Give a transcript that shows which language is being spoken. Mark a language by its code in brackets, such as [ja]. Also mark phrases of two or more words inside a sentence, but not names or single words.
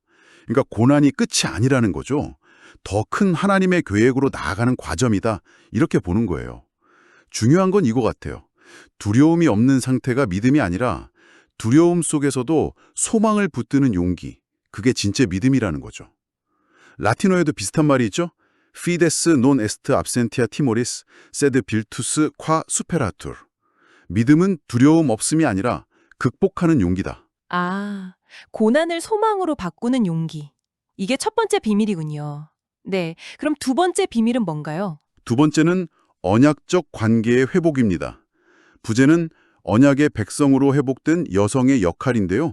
[ko] 그러니까 고난이 끝이 아니라는 거죠. 더 큰 하나님의 계획으로 나아가는 과정이다. 이렇게 보는 거예요. 중요한 건 이거 같아요. 두려움이 없는 상태가 믿음이 아니라 두려움 속에서도 소망을 붙드는 용기. 그게 진짜 믿음이라는 거죠. 라틴어에도 비슷한 말이 있죠. [la] Fides non est absentia timoris, sed virtus qua superatur. [ko] 믿음은 두려움 없음이 아니라 극복하는 용기다. 아, 고난을 소망으로 바꾸는 용기. 이게 첫 번째 비밀이군요. 네, 그럼 두 번째 비밀은 뭔가요? 두 번째는 언약적 관계의 회복입니다. 부제는 언약의 백성으로 회복된 여성의 역할인데요.